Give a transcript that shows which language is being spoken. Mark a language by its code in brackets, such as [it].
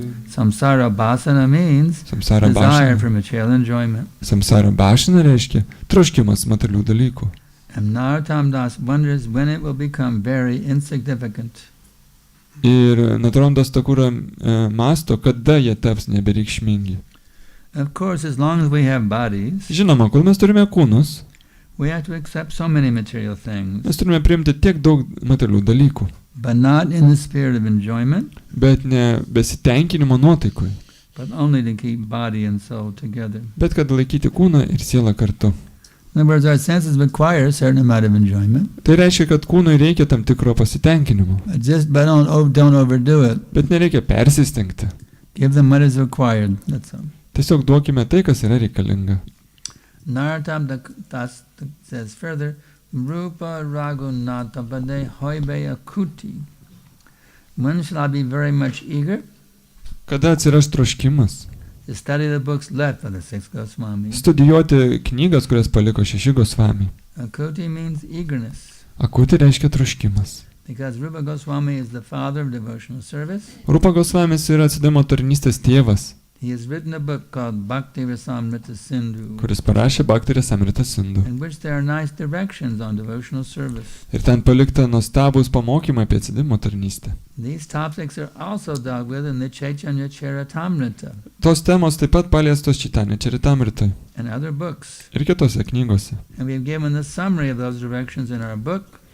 [en] Samsara basana means desire for material enjoyment. [lt] Samsara bhašana reiškia troškimas materialių dalykų. [en] And Narottam Das wonders when it will become very insignificant. [lt] Ir Narottam Das Thakura mąsto, kada jie taps nebereikšmingi. [en] Of course, as long as we have bodies, [lt] Žinoma, kol mes turime kūnus, [en] we have to accept so many material things. [lt] mes turime priimti tiek daug materialių dalykų. [en] But not in the spirit of enjoyment, [lt] Bet ne besitenkinimo nuotaikui. [en] but only to keep body and soul together. [lt] Bet kad laikyti kūną ir sielą kartu. [en] In other words, our senses require a certain amount of enjoyment, [lt] Tai reiškia, kad kūnui reikia tam tikro pasitenkinimo. [en] but don't overdo it. [lt] Bet nereikia persistengti. [en] Give them what is required. That's all. [lt] Tiesiog duokime tai, kas yra reikalinga. [en] Narottam Das says further, [bn] Rupa Raghunatha Pade Hoibe Akuti. [en] When shall I be very much eager [lt] Kada atsiras troškimas? [en] to study the books left by the six Goswamis? [lt] Studijuoti knygas, kurias paliko 6 Gosvami. [en] Akuti means eagerness, [lt] Akuti reiškia troškimas. [en] because Rupa Goswami is the father of devotional service. [lt] Rupa Gosvamis yra atsidavimo tarnystės tėvas, [en] He has written a book called Bhakti Rasamrita Sindhu, [lt] kuris parašė Bhakti Rasamrita Sindhu. [en] in which there are nice directions on devotional service. [lt] Ir ten palikta nuostabus pamokymai apie atsidavimo tarnystę. [en] These topics are also dealt with in the Chaitanya Charitamrita [lt] Tos temos taip pat paliestos Chaitanya Charitamritoj [en] and other books. [lt] ir kitose knygose. [en] And we have given the summary of those directions in our book,